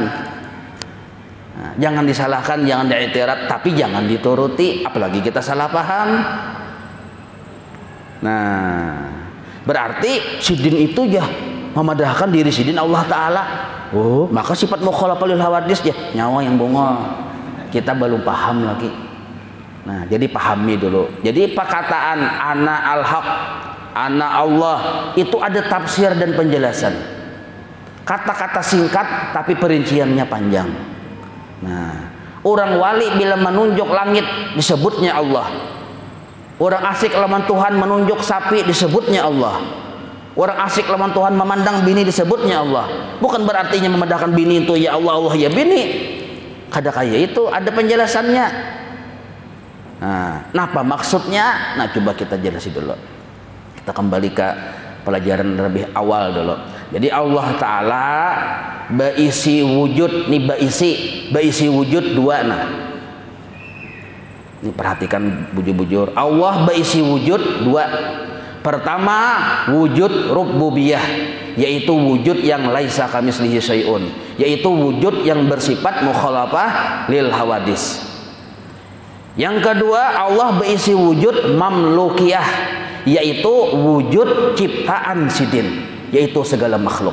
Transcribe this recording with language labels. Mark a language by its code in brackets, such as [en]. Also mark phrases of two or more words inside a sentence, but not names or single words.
[id] Nah, jangan disalahkan, jangan diiktirat, tapi jangan dituruti, apalagi kita salah paham. [bjn] Nah, berarti sidin itu ya memadahkan diri sidin Allah Ta'ala. [id] Oh, maka sifat [ar] mukhalafah lil hawadis [id] ya nyawa yang bongol. Kita belum paham lagi. Nah, jadi pahami dulu. Jadi perkataan [ar] ana al-haq, ana Allah [id] itu ada tafsir dan penjelasan. Kata-kata singkat tapi perinciannya panjang. Nah, orang wali bila menunjuk langit disebutnya Allah. [bjn] Orang asik lawan Tuhan menunjuk sapi disebutnya Allah. Orang asik lawan Tuhan memandang bini disebutnya Allah. Bukan berartinya memandangkan bini itu ya Allah Allah ya bini. Kada kaya itu ada penjelasannya. [id] Nah, apa maksudnya? Nah, coba kita jelasin dulu. Kita kembali ke pelajaran lebih awal dulu. [bjn] Jadi Allah Ta'ala baisi wujud, nih baisi wujud dua. Nah, ini perhatikan bujur-bujur. Allah baisi wujud dua. [id] Pertama, wujud rububiyah, yaitu wujud yang [ar] laisa kamitslihi syai'un, [id] yaitu wujud yang bersifat [ar] mukhalafah lil hawadis. [id] Yang kedua, Allah berisi wujud mamlukiyah, yaitu wujud ciptaan sidin, yaitu segala makhluk.